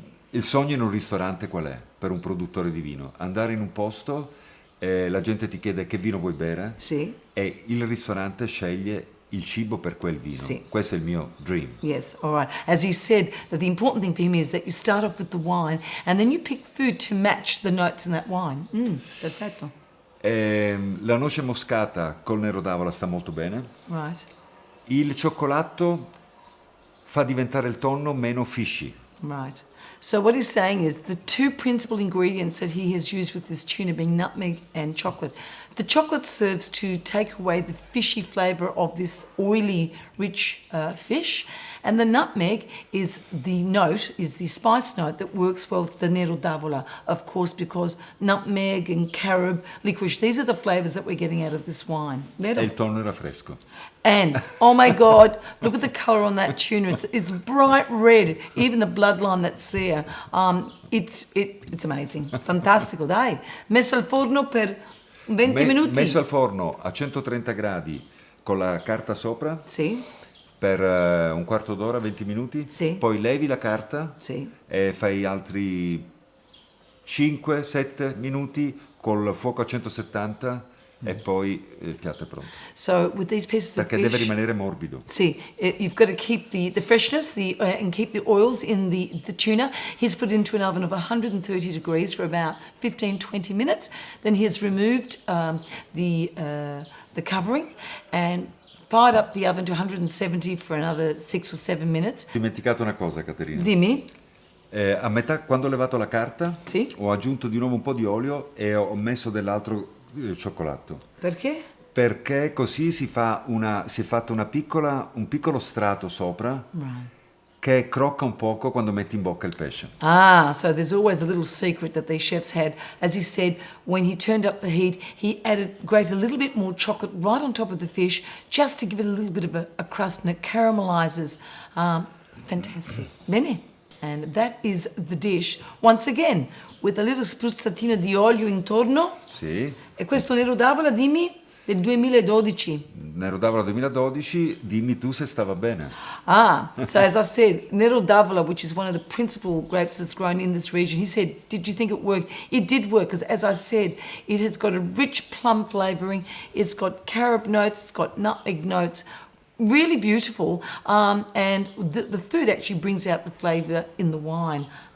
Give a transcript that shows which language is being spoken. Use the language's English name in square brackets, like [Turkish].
[Italian] Il sogno in un ristorante qual è per un produttore di vino? Andare in un posto, la gente ti chiede che vino vuoi bere, Sì. e il ristorante sceglie il cibo per quel vino. Sì. Questo è il mio dream. [English] Yes, all right. As he said, that the important thing for him is that you start off with the wine and then you pick food to match the notes in that wine. [Italian] Perfetto. La noce moscata col nero d'avola sta molto bene. [English] Right. [Italian] Il cioccolato fa diventare il tonno meno fishy. [English] Right. So what he's saying is the two principal ingredients that he has used with this tuna being nutmeg and chocolate. The chocolate serves to take away the fishy flavour of this oily, rich fish, and the nutmeg is the spice note that works well with the Nero d'Avola, of course, because nutmeg and carob, licorice, these are the flavours that we're getting out of this wine. [Italian] E il tonno era fresco. [English] And, oh my God, look at the colour on that tuna. It's bright red, even the bloodline that's there. It's amazing. [Italian] Fantastico, dai. Messo al forno per 20 minuti. Messo al forno a 130 gradi con la carta sopra Sì, per un quarto d'ora, 20 minuti. Sì. Poi levi la carta sì. e fai altri 5-7 minuti col fuoco a 170 e poi il piatto è pronto. [English] So with these pieces of [Italian] Perché deve [English] fish, [Italian] rimanere morbido. [English] see, you've got to keep the freshness and keep the oils in the tuna. He's put it into an oven of 130 degrees for about 15-20 minutes. Then he has removed the covering and fired up the oven to 170 for another 6 or 7 minutes. [Italian] Ho dimenticato una cosa, Caterina. Dimmi. A metà, quando ho levato la carta, Sì. ho aggiunto di nuovo un po' di olio e ho messo dell'altro cioccolato. Perché? Perché così si è fatto un piccolo strato sopra che crocca un poco quando metti in bocca il pesce. [English] Ah, so there's always the little secret that these chefs had. As he said, when he turned up the heat, he grated a little bit more chocolate right on top of the fish just to give it a little bit of a crust, and it caramelizes. Fantastic. Bene. And that is the dish. Once again, with a little [Italian] spruzzatina di olio intorno. Sì. E questo Nero d'Avola, dimmi, del 2012. Nero d'Avola 2012, dimmi tu se stava bene. [English] So as I said, Nero d'Avola, which is one of the principal grapes that's grown in this region, he said, did you think it worked? It did work, because as I said, it has got a rich plum flavouring, it's got carob notes, it's got nutmeg notes, really beautiful, and the food actually brings out the flavour in the wine.